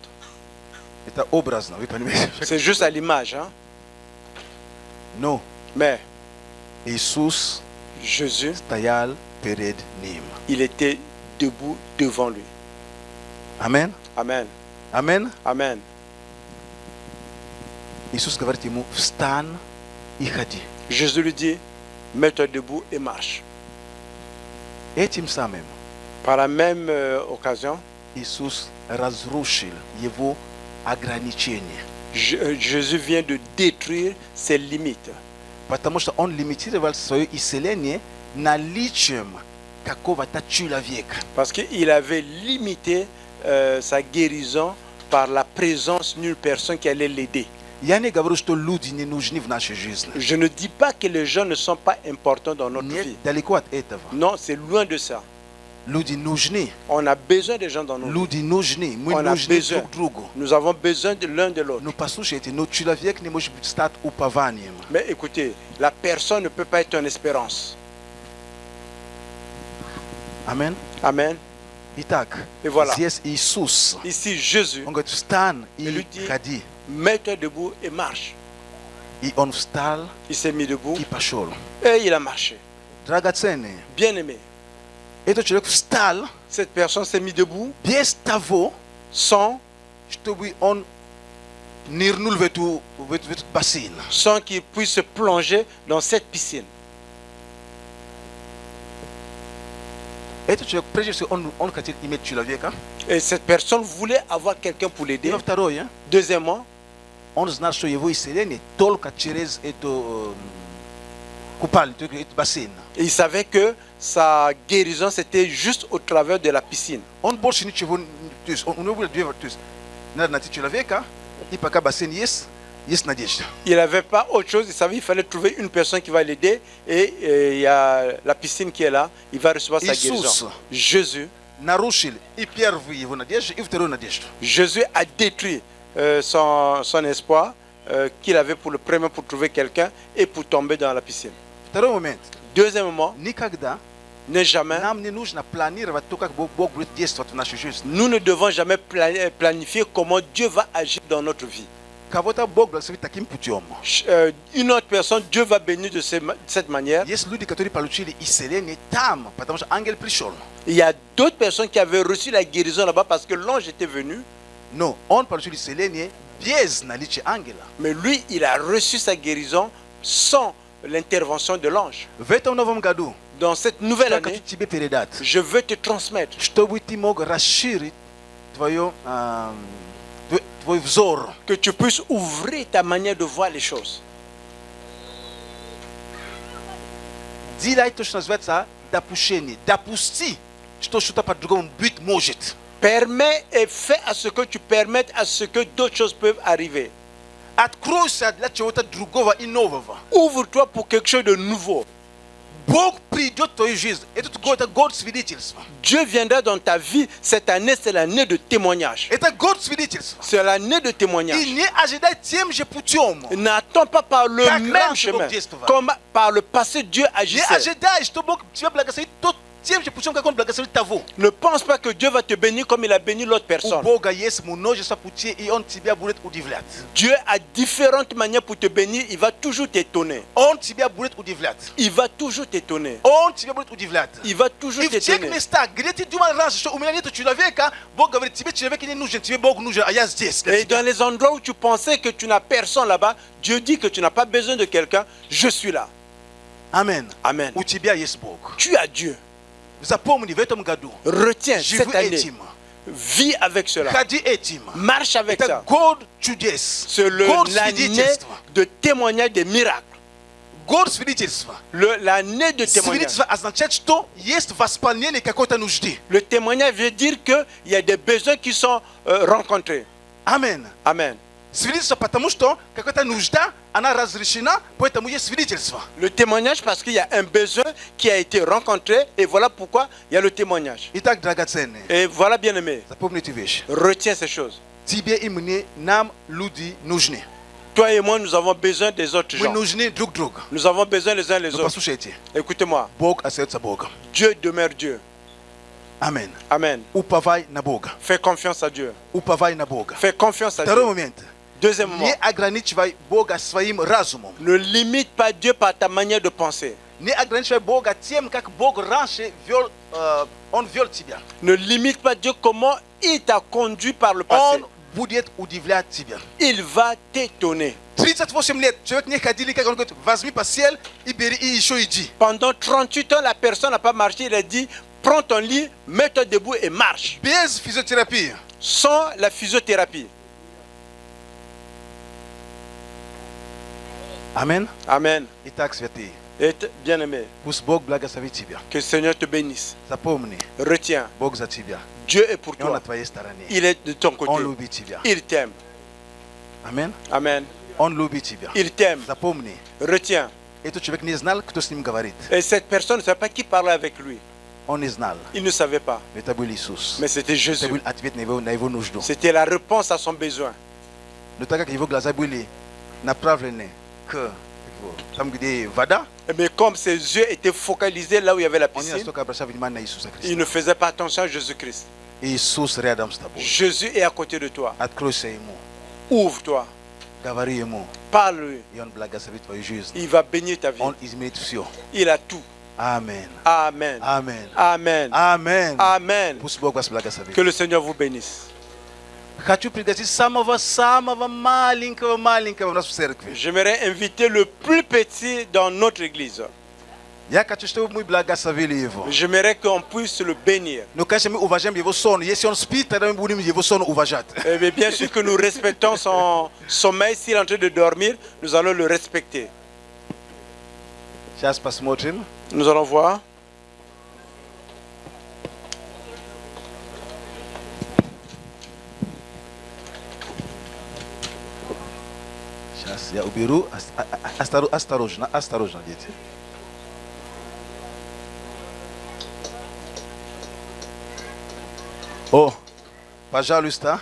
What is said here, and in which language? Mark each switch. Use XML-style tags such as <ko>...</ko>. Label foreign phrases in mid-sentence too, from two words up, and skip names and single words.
<ru>Это образно, вы понимаете?</ru> <fr>C'est juste à l'image. Hein?</fr> <ru>Но</ru> <fr>Mais</fr> <ru>Иисус</ru> <fr>Jésus,</fr> <ru>стоял перед ним.</ru> <fr>il était debout devant lui.</fr> <ru>Амен?</ru> <fr>Amen.</fr> <ru>Амен?</ru> <fr>Amen.</fr> <ru>Иисус говорит ему, встань и ходи.</ru> <fr>Jésus lui dit, mets-toi debout et marche.</fr> <ru>Этим самым</ru> <fr>Par la même occasion,</fr> <ru>Иисус разрушил его ограничения.</ru> <fr>Jésus vient de détruire ses limites.</fr> <ru>Потому что он лимитировал свое исцеление наличием какого-то человека.</ru> <fr>Parce qu'il avait limité sa guérison par la présence d'une personne qui allait l'aider.</fr> <ru>Я не говорю, что люди не нужны в нашей жизни.</ru> <fr>Je ne dis pas que les gens ne sont pas importants dans notre</fr> <ru>Нет,</ru> <fr>vie.</fr> <ru>далеко от этого.</ru> <fr>Non, c'est loin de ça.</fr> <ru>Люди нужны.</ru> <fr>On a besoin des gens dans nos vies.</fr> <ru>Люди нужны. Мы</ru> <fr>On a</fr> <ru>нужны</ru> <fr>besoin.</fr> <ru>друг другу.</ru> <fr>Nous avons besoin de l'un de l'autre.</fr> <ru>Но послушайте, но человек не может стать упованием.</ru> <fr>Mais écoutez, la personne ne peut pas être une espérance.</fr> <ru>Амен.</ru> <fr>Amen.</fr> <ru>Итак,</ru> <fr>Et voilà.</fr> <ru>здесь Иисус.</ru> <fr>Ici, Jésus,</fr> <ru>Он говорит, встань и</ru> <fr>Il lui dit,</fr> <ru>ходи.</ru> <fr>mets-toi debout et marche.</fr> <ru>И он встал</ru> <fr>Il s'est mis debout</fr> <ru>и пошел.</ru> <fr>et il a marché.</fr> <ru>dragacene</ru> <fr>Bien-aimé,</fr> <ru>eto человек встал</ru> <fr>cette personne s'est mise debout</fr> <ru>без того</ru> <fr>sans</fr> <ru>чтобы он нырнул в эту бассейн.</ru> <fr>qu'il puisse se plonger dans cette piscine.</fr> <ru>Этот человек, прежде всего, он хотел иметь человека.</ru> <fr>Et cette personne voulait avoir quelqu'un pour</fr> <ru>И</ru> <fr>l'aider.</fr> <ru>во второе,</ru> <fr>Deuxièmement,</fr> <ru>он знал, что его исцеление только через эту купальню, этот бассейн.</ru> <fr>il savait que sa guérison c'était juste au travers de la piscine.</fr> <ru>Он больше ничего, то есть он не будет делать, то есть надо найти человека, и пока бассейн есть надежда.</ru> <fr>Il n'avait pas autre chose, il savait qu'il fallait trouver une personne qui va l'aider et il y a la piscine qui est là, il va recevoir sa</fr> <ru>Иисус.</ru> <fr>guérison. Jésus,</fr> <ru>Нарушил и первую его надежду, и вторую надежду.</ru> <fr>Jésus a détruit son espoir qu'il avait pour le premier pour trouver quelqu'un et pour tomber dans la piscine.</fr> <ru>Второй момент.</ru> <fr>Deuxièmement,</fr> <ru>Никогда</ru> <fr>ne jamais,</fr> <ru>нам не нужно планировать то, как Бог будет действовать в нашей жизни.</ru> <fr>nous ne devons jamais planifier comment Dieu va agir dans notre vie.</fr> <ru>Кого-то Бог благословит таким путем.</ru> <fr>Une autre personne, Dieu va bénir de cette manière.</fr> <ru>Есть люди, которые получили исцеление там, потому что ангел пришел.</ru> <fr>Il y a d'autres personnes qui avaient reçu la guérison là-bas parce que l'ange était venu.</fr> <ru>Но он получил исцеление без наличия ангела.</ru> <fr>Mais lui, il a reçu sa guérison sans l'intervention de l'ange.</fr> <ru>В этом новом году</ru> <fr>Dans cette nouvelle</fr> <ru>я хочу</ru> <fr>année,</fr> <ru>тебе передать,</ru> <fr>je veux te transmettre</fr> <ru>чтобы ты мог расширить твой взор.</ru> <fr>que tu puisses ouvrir ta manière de voir les choses.</fr> <ru>Делай то, что называется допущение. Допусти, что что-то по-другому быть может.</ru> <fr>Permets et fais à ce que tu permettes à ce que d'autres choses peuvent arriver.</fr> <ru>Откройся для чего-то другого и нового.</ru> <fr>Ouvre-toi pour quelque chose de nouveau.</fr> <ru>Бог придет в твою жизнь. Это год свидетельства.</ru> <fr>Dieu viendra dans ta vie. Cette année, c'est l'année de témoignage.</fr> <ru>Это год свидетельства.</ru> <fr>C'est l'année de témoignage.</fr> <ru>И не ожидай тем же путем.</ru> <fr>N'attends pas par le</fr> <ru>Как</ru> <fr>même</fr> <ru>раньше</ru> <fr>chemin.</fr> <ru>Бог действовал.</ru> <fr>Comme par le passé, Dieu</fr> <ru>Не</ru> <fr>agissait.</fr> <ru>ожидай, что Бог тебя благословит тем же путем, как Он благословит того.</ru> <fr>Ne pense pas que Dieu va te bénir comme il a béni l'autre</fr> <ru>У</ru> <fr>personne.</fr> <ru>Бога есть множество путей, и Он тебя будет удивлять.</ru> <fr>Dieu a différentes manières pour te bénir. Il va toujours t'étonner.</fr> <ru>Он тебя будет удивлять.</ru> <fr>Il va toujours t'étonner.</fr> <ru>Он тебя будет удивлять.</ru> <fr>Il va toujours</fr> <ru>И в тех</ru> <fr>t'étonner.</fr> <ru>местах, где ты думал раньше, что у меня нет человека, Бог говорит, тебе человек не нужен, тебе Бог нужен, а я здесь. для</ru> <fr>Et</fr> <ru>тебя.</ru> <fr>dans les endroits où tu pensais que tu n'as personne là-bas, Dieu dit que tu n'as pas besoin de quelqu'un. Je suis là.</fr> <ru>Amen.</ru> <fr>Amen.</fr> <ru>У тебя есть Бог.</ru> <fr>Tu as Dieu.</fr> <ru>Запомни в этом году.</ru> <fr>Retiens</fr> <ru>Живи</ru> <fr>cette année.</fr> <ru>этим.</ru> <fr>Vis avec cela.</fr> <ru>Ходи этим.</ru> <fr>Marche avec</fr> <ru>Это</ru> <fr>ça.</fr> <ru>год чудес.</ru> <fr>C'est</fr> <ru>Год</ru> <fr>l'année</fr> <ru>свидетельства.</ru> <fr>de témoignage des miracles.</fr> <ru>Год свидетельства.</ru> <fr>L'année de témoignage.</fr> <ru>Свидетельство означает, что есть восполнение какой-то нужды.</ru> <fr>Le témoignage veut dire qu'il y a des besoins qui sont rencontrés.</fr> <ru>Amen.</ru> <fr>Amen.</fr> <ru>Свидетельство, потому что какая-то нужда, она разрешена, поэтому есть свидетельство.</ru> <fr>Le témoignage parce qu'il y a un besoin qui a été rencontré et voilà pourquoi il y a le témoignage.</fr> <ru>Итак, драгоценные,</ru> <fr>Et voilà, bien-aimé,</fr> <ru>запомните вещи.</ru> <fr>retiens ces choses.</fr> <ru>Тебе и мне, нам люди нужны.</ru> <fr>Toi et moi, nous avons besoin des autres</fr> <ru>Мы</ru> <fr>gens.</fr> <ru>нужны друг другу.</ru> <fr>Nous avons besoin les uns les</fr> <ru>Но</ru> <fr>autres.</fr> <ru>послушайте,</ru> <fr>Écoutez-moi,</fr> <ru>Бог остается Богом.</ru> <fr>Dieu demeure Dieu.</fr> <ru>Amen.</ru> <fr>Amen.</fr> <ru>Уповай на Бога.</ru> <fr>Fais confiance à Dieu.</fr> <ru>Уповай на Бога.</ru> <fr>Fais confiance à</fr> <ru>Второй</ru> <fr>Dieu.</fr> <ru>момент.</ru> <fr>Deuxièmement,</fr> <ru>Не ограничивай Бога своим разумом.</ru> <fr>ne limite pas Dieu par ta manière de penser.</fr> <ru>Не ограничивай Бога тем, как Бог раньше Он вел тебя.</ru> <fr>Ne limite pas Dieu comment il t'a conduit par le passé.</fr> <ru>Он будет удивлять тебя.</ru> <fr>Il va t'étonner.</fr> <ru>38 лет человек не ходил, как он говорит, возьми постель и бери, и еще иди.</ru> <fr>Pendant 38 ans, la personne n'a pas marché. Il a dit, prends ton lit, mets-toi debout et marche.</fr> <ru>Без физиотерапии.</ru> <fr>Sans la physiothérapie.</fr> <ru>Amen.</ru> <fr>Amen.</fr> <ru>Итак, святые,</ru> <fr>Et bien-aimé,</fr> <ru>пусть Бог благословит тебя.</ru> <fr>que le Seigneur te bénisse.</fr> <ru>Запомни,</ru> <fr>Retiens,</fr> <ru>Бог за тебя.</ru> <fr>Dieu est pour</fr> <ru>И Он на</ru> <fr>toi.</fr> <ru>твоей стороне.</ru> <fr>Il est de ton</fr> <ru>Он</ru> <fr>côté.</fr> <ru>любит тебя.</ru> <fr>Il t'aime.</fr> <ru>Amen.</ru> <fr>Amen.</fr> <ru>Он любит тебя.</ru> <fr>Il t'aime.</fr> <ru>Запомни,</ru> <fr>Retiens.</fr> <ru>этот человек не знал, кто с ним говорит.</ru> <fr>Et cette personne ne savait pas qui parlait avec lui.</fr> <ru>Он не знал.</ru> <fr>Il ne savait pas.</fr> <ru>Но это был Иисус.</ru> <fr>Mais c'était</fr> <ru>Это</ru> <fr>Jésus.</fr> <ru>был ответ на его нужду.</ru> <fr>C'était la réponse à son besoin.</fr> <ru>Но так как его глаза были направлены к там, где вода,</ru> <fr>Mais comme ses yeux étaient focalisés là où il y avait la</fr> <ru>он не</ru> <fr>piscine,</fr> <ru>настолько обращал внимание на Иисуса</ru> <fr>il</fr> <ru>Христа.</ru> <fr>ne faisait pas attention à Jésus-Christ.</fr> <ru>Иисус рядом с тобой.</ru> <fr>Jésus est à côté de toi.</fr> <ru>Откройся Ему.</ru> <fr>Ouvre-toi.</fr> <ru>Говори Ему.</ru> <fr>Parle-lui.</fr> <ru>И Он благословит твою жизнь.</ru> <fr>Il va bénir ta vie.</fr> <ru>Он изменит все.</ru> <fr>Il a tout.</fr> <ru>Amen.</ru> <fr>Amen.</fr> <ru>Amen.</ru> <fr>Amen.</fr> <ru>Amen.</ru> <fr>Amen.</fr> <ru>Пусть Бог благословит вас.</ru> <fr>Que le Seigneur vous bénisse.</fr> <ru>Хочу пригласить самого маленького в нашу церковь.</ru> <fr>J'aimerais inviter le plus petit dans notre église.</fr> <ru>Я хочу, чтобы мы благословили его.</ru> <fr>J'aimerais qu'on puisse le bénir.</fr> <ru>Но, конечно, мы уважаем его сон. Если он спит, тогда мы будем его сон уважать.</ru> <fr>Mais bien sûr que nous respectons son sommeil. S'il est en train de dormir, nous allons le respecter.</fr> <ru>Сейчас посмотрим.</ru> <fr>Nous allons voir.</fr> <ru>Сейчас я уберу. Осторожно, дети. О, пожалуйста.</ru>